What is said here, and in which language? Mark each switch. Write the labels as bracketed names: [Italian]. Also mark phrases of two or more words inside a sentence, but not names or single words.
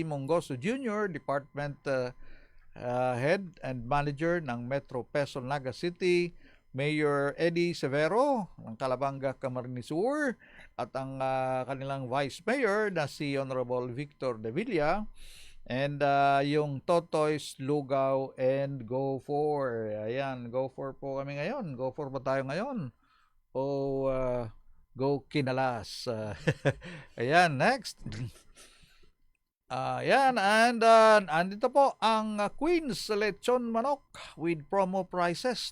[Filipino] Mongoso Jr., [English] Department Head and Manager [Filipino] ng Metro Quezon Naga City, Mayor Eddie Severo ng Calabanga Camarines Sur, at ang kanilang Vice Mayor na si Honorable Victor De Villa, and yung Totoys, Lugaw, [English] and Go For. [Filipino] Ayan, Go For po kami ngayon. Go For ba tayo ngayon? O Go Kinalas? Ayan, next. Yan, and andito po ang Queen's Lechon Manok [English] with promo prices.